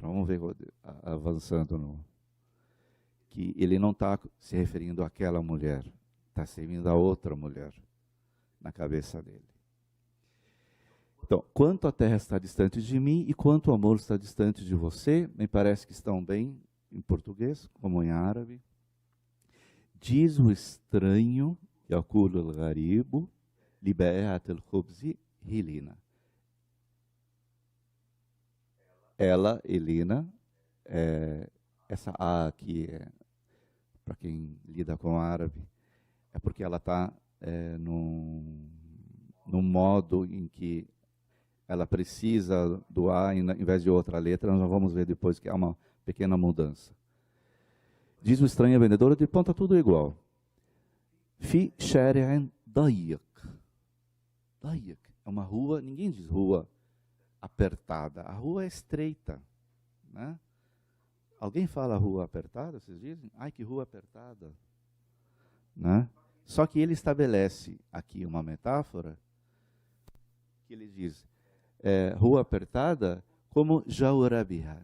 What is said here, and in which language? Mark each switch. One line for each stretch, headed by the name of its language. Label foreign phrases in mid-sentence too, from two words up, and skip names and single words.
Portuguese: Vamos ver, avançando que ele não está se referindo àquela mulher, está se referindo a outra mulher na cabeça dele. Então, quanto a terra está distante de mim e quanto o amor está distante de você, me parece que estão bem em português, como em árabe. Diz o estranho,
Arabic: يقول الغريب، لبائعة الخبز هيلينا.
Portuguese: Ela, Helena, essa A aqui, para quem lida com árabe, é porque ela está num modo em que ela precisa do A em vez de outra letra. Nós vamos ver depois que há uma pequena mudança. Diz o estranho à vendedora, de ponta tudo igual.
Arabic: في شارع ضيق.
Portuguese: Dayiq é uma rua, ninguém diz rua apertada. A rua é estreita. Né? Alguém fala rua apertada, vocês dizem? Ai, que rua apertada. Né? Só que ele estabelece aqui uma metáfora, que ele diz, rua apertada como jaurabiha.